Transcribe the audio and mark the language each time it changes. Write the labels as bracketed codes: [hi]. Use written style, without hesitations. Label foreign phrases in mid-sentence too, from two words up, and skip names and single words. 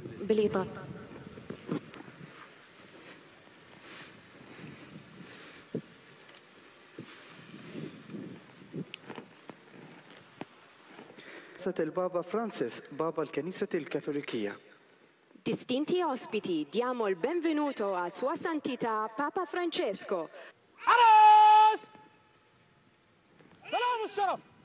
[ar] بالإطار. البابا فرانسيس بابا الكنيسة الكاثوليكية. [it] Distinti ospiti, diamo il benvenuto a Sua Santità Papa Francesco. [ar] حرس! سلام الشرف!